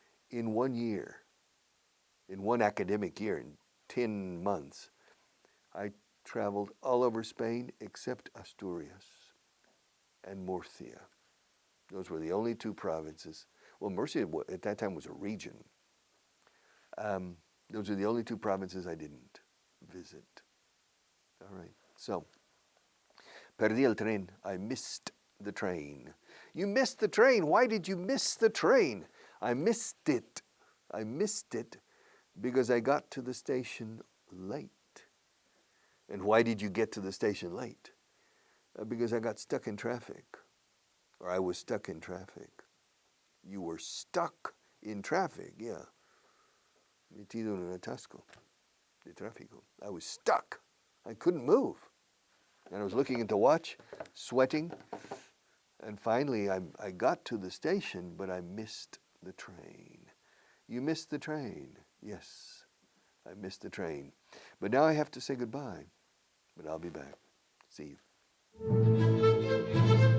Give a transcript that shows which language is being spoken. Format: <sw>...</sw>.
<en>In 1 year, in one academic year, in 10 months, I traveled all over Spain except Asturias and Murcia. Those were the only two provinces. Well, Murcia at that time was a region. Those are the only two provinces I didn't visit. All right, so,</en> <es>perdí el tren.</es> <en>I missed the train. You missed the train. Why did you miss the train? I missed it. I missed it because I got to the station late. And why did you get to the station late? Because I got stuck in traffic, or I was stuck in traffic. You were stuck in traffic, yeah.</en> <es>Metido en un atasco de tráfico.</es> <en>I was stuck. I couldn't move. And I was looking at the watch, sweating. And finally, I got to the station, but I missed the train. You missed the train. Yes, I missed the train. But now I have to say goodbye. But I'll be back. See you.</en>